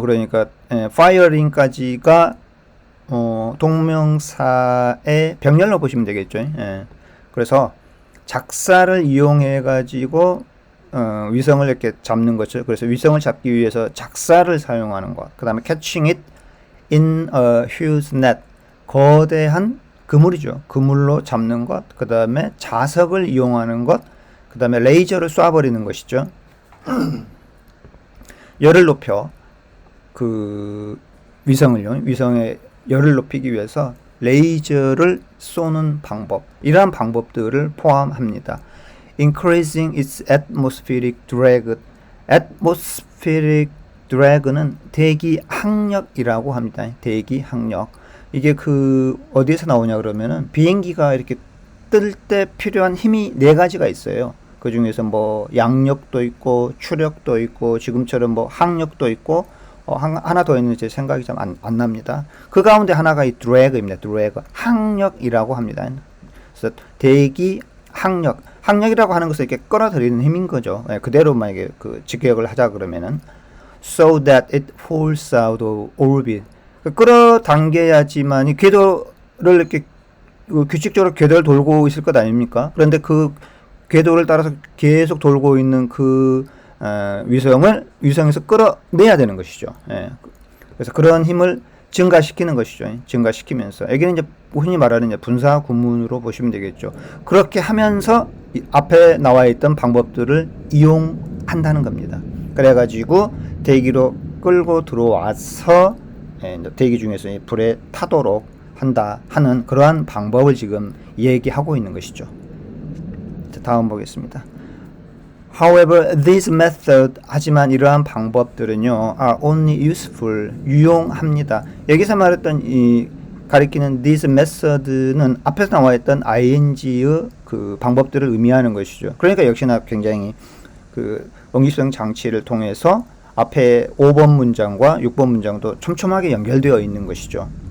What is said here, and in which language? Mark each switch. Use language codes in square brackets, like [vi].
[ko] 그러니까 firing까지가 동명사의 병렬로 보시면 되겠죠. 그래서 작사를 이용해 가지고 위성을 이렇게 잡는 거죠. 그래서 위성을 잡기 위해서 작사를 사용하는 것. 그 다음에 [en] catching it in a huge net. [ko] 거대한 그물이죠. 그물로 잡는 것. 그 다음에 자석을 이용하는 것. 그 다음에 레이저를 쏴버리는 것이죠. 열을 높여 그 위성의 열을 높이기 위해서 레이저를 쏘는 방법. 이러한 방법들을 포함합니다. [en] Increasing its atmospheric drag. [ko] atmospheric drag는 대기 항력이라고 합니다. 대기 항력. 이게 어디에서 나오냐 그러면은 비행기가 이렇게 뜰 때 필요한 힘이 4가지가 있어요. 그 중에서 뭐 양력도 있고 추력도 있고 지금처럼 뭐 항력도 있고 하나 더 있는 제 생각이 좀 안 납니다. 그 가운데 하나가 이 드래그입니다. 드래그 항력이라고 합니다. 그래서 대기 항력, 항력이라고 하는 것은 이렇게 끌어들이는 힘인 거죠. 그대로 만약에 직역을 하자 그러면은 [en] so that it falls out of orbit. [ko] 끌어당겨야지만 이 궤도를 이렇게 규칙적으로 궤도를 돌고 있을 것 아닙니까? 그런데 그 궤도를 따라서 계속 돌고 있는 위성을 위성에서 끌어내야 되는 것이죠. 그래서 그런 힘을 증가시키는 것이죠. 증가시키면서 여기는 이제 흔히 말하는 이제 분사 구문으로 보시면 되겠죠. 그렇게 하면서 앞에 나와 있던 방법들을 이용한다는 겁니다. 그래가지고 대기로 끌고 들어와서 대기 중에서 불에 타도록 하는 그러한 방법을 지금 얘기하고 있는 것이죠. 자, 다음 보겠습니다. [en] However, this method, [ko] 하지만 이러한 방법들은요, [en] are only useful, [ko] 유용합니다. 여기서 말했던 가리키는 [en] this method [ko] 는 앞에서 나와 있던 ing의 방법들을 의미하는 것이죠. 그러니까 역시나 굉장히 응집성 장치를 통해서 앞에 5번 문장과 6번 문장도 촘촘하게 연결되어 있는 것이죠.